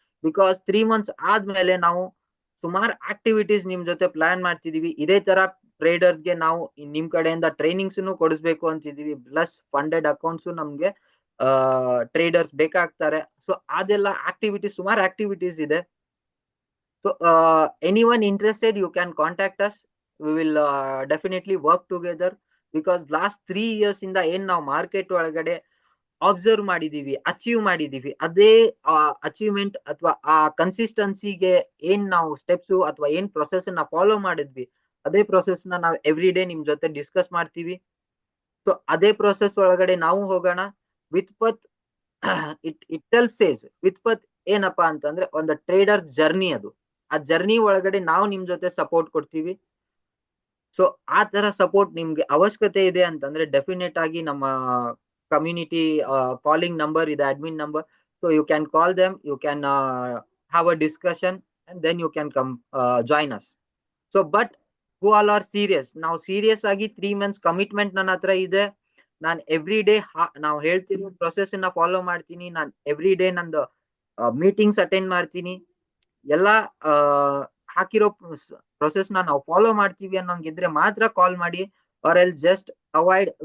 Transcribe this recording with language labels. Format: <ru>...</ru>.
<kn>Because 3 months ಆದ್ಮೇಲೆ ನಾವು ಸುಮಾರು ಆಕ್ಟಿವಿಟೀಸ್ ನಿಮ್ ಜೊತೆ ಪ್ಲಾನ್ ಮಾಡ್ತಿದೀವಿ. ಇದೇ ತರ ಟ್ರೇಡರ್ಸ್ಗೆ ನಾವು ನಿಮ್ ಕಡೆಯಿಂದ ಟ್ರೈನಿಂಗ್ಸ್ ಕೊಡಿಸ್ಬೇಕು ಅಂತಿದೀವಿ. ಪ್ಲಸ್ ಫಂಡೆಡ್ ಅಕೌಂಟ್ಸ್ ನಮ್ಗೆ ಟ್ರೇಡರ್ಸ್ ಬೇಕಾಗ್ತಾರೆ. ಸೊ ಅದೆಲ್ಲ ಆಕ್ಟಿವಿಟೀಸ್, ಸುಮಾರು ಆಕ್ಟಿವಿಟೀಸ್ ಇದೆ.</kn> <en>So anyone interested, you can contact us. We will definitely work together.</en> <kn>Because last 3 years ಇಂದ ಏನ್ ನಾವು ಮಾರ್ಕೆಟ್ ಒಳಗಡೆ ಅಬ್ಸರ್ವ್ ಮಾಡಿದೀವಿ, ಅಚೀವ್ ಮಾಡಿದೀವಿ, ಅದೇ ಅಚೀವ್ಮೆಂಟ್ ಅಥವಾ ಆ ಕನ್ಸಿಸ್ಟೆನ್ಸಿಗೆ ಏನ್ ನಾವು ಸ್ಟೆಪ್ಸ್ ಅಥವಾ ಏನ್ ಪ್ರೊಸೆಸ್ ನ ಫಾಲೋ ಮಾಡಿದ್ವಿ, ಅದೇ ಪ್ರೊಸೆಸ್ ನ ನಾವು ಎವ್ರಿ ಡೇ ನಿಮ್ ಜೊತೆ ಡಿಸ್ಕಸ್ ಮಾಡ್ತೀವಿ. ಸೊ ಅದೇ ಪ್ರೊಸೆಸ್ ಒಳಗಡೆ ನಾವು ಹೋಗೋಣ. ವಿತ್ಪತ್</kn> <en>itself says,</en> <kn>ವಿತ್ಪತ್ ಏನಪ್ಪಾ ಅಂತಂದ್ರೆ ಒಂದು ಟ್ರೇಡರ್ಸ್ ಜರ್ನಿ. ಅದು ಆ ಜರ್ನಿ ಒಳಗಡೆ ನಾವು ನಿಮ್ ಜೊತೆ ಸಪೋರ್ಟ್ ಕೊಡ್ತೀವಿ. ಸೊ ಆ ತರ ಸಪೋರ್ಟ್ ನಿಮ್ಗೆ ಅವಶ್ಯಕತೆ ಇದೆ ಅಂತಂದ್ರೆ ಡೆಫಿನೆಟ್ ಆಗಿ ನಮ್ಮ ಕಮ್ಯುನಿಟಿ ಕಾಲಿಂಗ್ ನಂಬರ್ ಇದೆ, admin number.</kn> <en>So you can call them, you can have a discussion, and then you can come join us. So but who all are serious,</en> <kn>ನಾವು ಸೀರಿಯಸ್ ಆಗಿ 3 months commitment ನನ್ನ ಹತ್ರ ಇದೆ, ನಾನು every day ನಾವು ಹೇಳ್ತಿರೋ process ನ follow ಮಾಡ್ತೀನಿ, ನಾನು ಎವ್ರಿ ಡೇ ನಂದು ಮೀಟಿಂಗ್ಸ್ ಅಟೆಂಡ್ ಮಾಡ್ತೀನಿ, ಎಲ್ಲ ಹಾಕಿರೋ ಪ್ರೊಸೆಸ್ ನ ನಾವು ಫಾಲೋ ಮಾಡ್ತೀವಿ ಅನ್ನೋಂಗಿದ್ರೆ ಮಾತ್ರ ಕಾಲ್ ಮಾಡಿ, ಆರ್ ಎಲ್ ಜಸ್ಟ್ ಅವಾಯ್ಡ್.</kn>